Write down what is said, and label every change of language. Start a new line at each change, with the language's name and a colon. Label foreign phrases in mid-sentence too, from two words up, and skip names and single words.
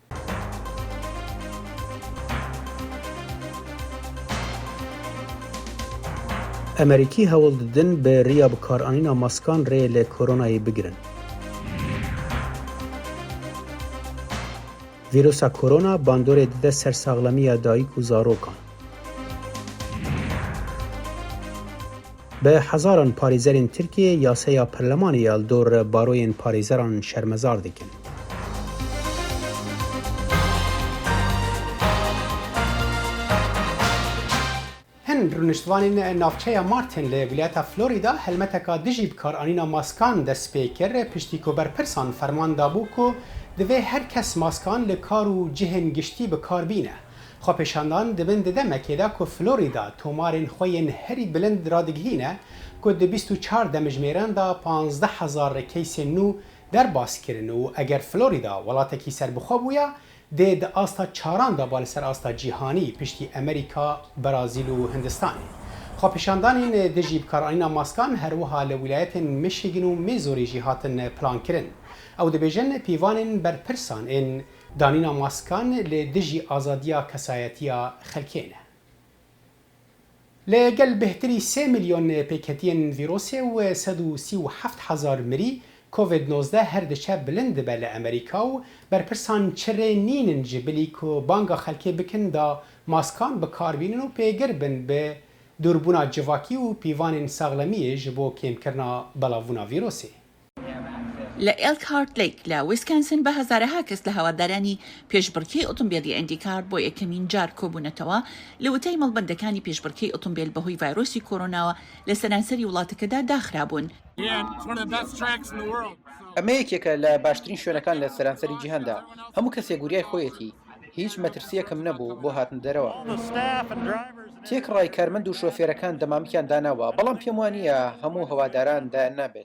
Kurdish: امریکی هول ددن به ریا بکارانینا ماسکان ری لکورونای بگیرن. ویروسا کرونا باندور دیده سرساغلمی دایک و زاروکان. به هزاران پاریزرین ترکیه یاسه پرلمانی دور باروین پاریزران شرمزار دیکن. هن رونشتوانین نافچه مارتن لولیت فلوریدا هلمتکا دژی بکارانینا ماسکان دست پیکر پشتیکو بر پرسان فرمان دابوکو دوی هر کس ماسکان لکار و جهن گشتی بکار بینه. خوابشاندان دبن دمکه دا که فلوریدا تومارین خوین هری بلند رادگهینه که ده 24 دمجمیران دا 15,000 کیس نو در باز کرن و اگر فلوریدا ولاتکی سر بخوابویا ده آستا چاران دا بالسر آستا جیهانی پشتی امریکا، برازیل و هندستانی. خوابشاندان این دژی بکارانینا ماسکان هر وها لولایت میشیگن و میزوری جیهاتن پلان کرن. او دبیجن پیوانن بر پرسان این دانینا ماسکان لدژی آزادیا کسایتیا خلکینه. لگل بهتری 3 میلیون پیکتین ویروس و 137,000 مری کووید 19 هر دچه بلند بله امریکا و بر پرسان چره نینن جبلی که بانگا خلکی بکن دا ماسکان بکار بینن و پیگر بن به دوربونا جواکی و پیوان ساغلمی جبو کم کرنا بلاوونا ویروسی.
Central Kurdish: لإلكهارت ليك لويسكنسن بهزارها كس لهواداراني بيشبركي أوتومبيلي إنديكار بو يكمين جار كوبونتوا لوتي مالبندكاني بيشبركي أوتومبيل بهوي فيروسي كورونا لسنانسري ولاتكدا داخرابون. ئەمە یەکێکە لە باشترین شوێنەکان لە سەرانسەری جیهاندا. هەموو کەسێک گوریای خۆیەتی. هیچ مەترسیەکم نەبوو بۆ هاتن دەرەوە. تێکڕای کارمەند و شۆفێرەکان دەمامکیان داناوە، بەڵام پێم وانییە هەموو هەواداران دایان نابێت.